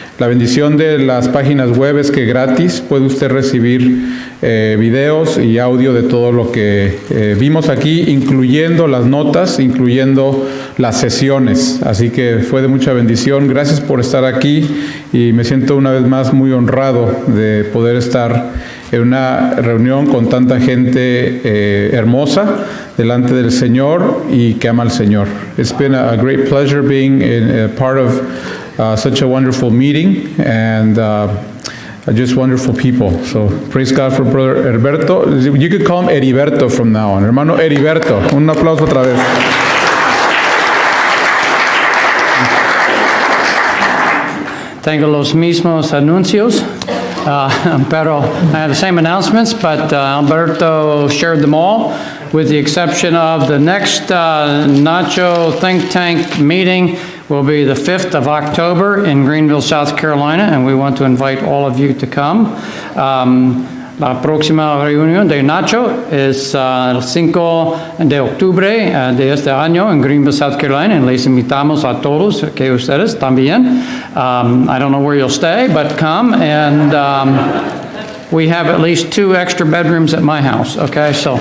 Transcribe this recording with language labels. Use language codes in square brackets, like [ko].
[es] La bendición de las páginas web es que gratis puede usted recibir videos y audio de todo lo que vimos aquí, incluyendo las notas, incluyendo las sesiones. Así que fue de mucha bendición. Gracias por estar aquí y me siento una vez más muy honrado de poder estar en una reunión con tanta gente hermosa delante del Señor y que ama al Señor. [en] It's been a great pleasure being a part of such a wonderful meeting and just wonderful people. So praise God for Brother Heriberto. You could call him Heriberto from now on. [es] Hermano Heriberto. Un aplauso otra vez. Tengo los mismos anuncios, pero [en] I have the same announcements, but Alberto shared them all, with the exception of the next Nacho Think Tank meeting will be the 5th of October in Greenville, South Carolina, and we want to invite all of you to come. [es] La próxima reunión de Nacho es el 5 de octubre de este año en Greenville, South Carolina, and les invitamos a todos, que ustedes también. [en] I don't know where you'll stay, but come, and we have at least 2 extra bedrooms at my house, okay?